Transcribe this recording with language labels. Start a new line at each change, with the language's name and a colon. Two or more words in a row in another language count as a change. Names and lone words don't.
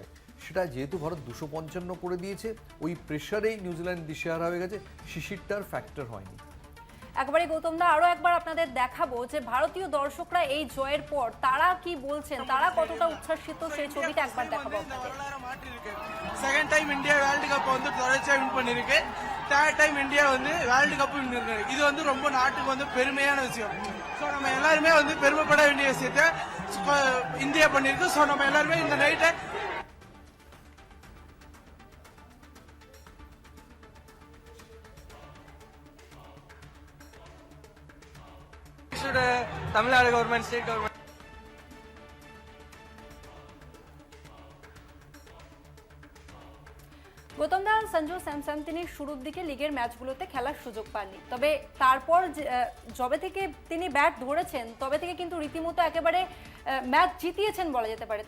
Bangla: সেটা যেহেতু ভারত 255 করে দিয়েছে, ওই প্রেশারেই নিউজিল্যান্ড দিশেহারা হয়ে গেছে, শিশিরটার ফ্যাক্টর হয়নি। একবারে গৌতম দা, আরো একবার আপনাদের দেখাবো যে ভারতীয় দর্শকরা এই জয়ের পর তারা কি বলছেন, তারা কতটা উচ্ছ্বাসিত, সেই ছবিটা একবার দেখাবো আপনাদের।
English: second time
Tamil: இந்தியா
English: world cup
Tamil: வந்து தொடர்ச்சியா வின் பண்ணிருக்கு.
English: third time
Tamil: இந்தியா வந்து
English: world cup win
Tamil: பண்ணிருக்கு. இது வந்து ரொம்ப நாட்டுக்கு வந்து பெருமையான விஷயம். ஸோ நம்ம எல்லாருமே வந்து பெருமைப்பட வேண்டிய விஷயத்த இந்தியா பண்ணிருக்கு. ஸோ நம்ம எல்லாருமே இந்த நைட்டை தமிழ்நாடு கவர்மெண்ட்,
English: state government
Bangla: গৌতম দা, সঞ্জু স্যামসন তিনি শুরুর দিকে লিগের ম্যাচগুলোতে খেলার সুযোগ পাননি, তবে তারপর যবে থেকে তিনি ব্যাট ধরেছেন তবে থেকে কিন্তু রীতিমতো একেবারে ম্যাচ জিতিয়েছেন বলা যেতে পারে।